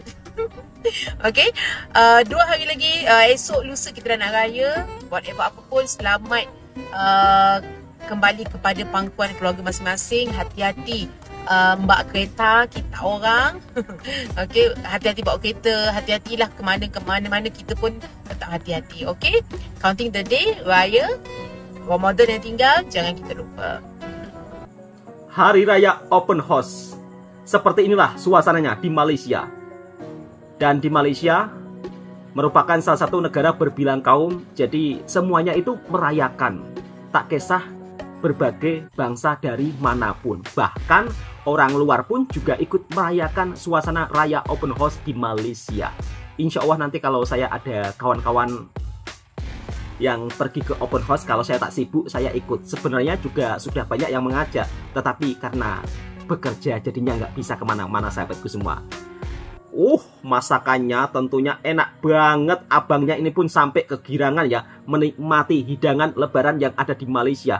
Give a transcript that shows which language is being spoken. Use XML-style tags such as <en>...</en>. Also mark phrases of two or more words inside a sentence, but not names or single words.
<ms>Okey, 2 hari lagi, esok lusa kita dah nak raya. Whatever apa pun, selamat kembali kepada pangkuan keluarga masing-masing. Hati-hati mbak kereta kita orang. Okey, hati-hati bawa kereta, hati-hatilah ke mana-mana kita pun tetap hati-hati. Okey,</ms> <en>counting the day</en> <ms>raya, Ramadan yang tinggal jangan kita lupa. Hari Raya Open House. Seperti inilah suasananya di Malaysia. Dan di Malaysia merupakan salah satu negara berbilang kaum, jadi semuanya itu merayakan, tak kisah berbagai bangsa dari manapun. Bahkan orang luar pun juga ikut merayakan suasana Raya Open House di Malaysia.</ms> <ar>Insya Allah</ar> <ms>nanti kalau saya ada kawan-kawan yang pergi ke</ms> <en>Open House,</en> <ms>kalau saya tak sibuk saya ikut.</ms> <id>Sebenarnya juga sudah banyak yang mengajak, tetapi karena bekerja jadinya nggak bisa kemana-mana sahabatku semua. Masakannya tentunya enak banget. Abangnya ini pun sampai kegirangan ya menikmati hidangan lebaran yang ada di Malaysia.</id>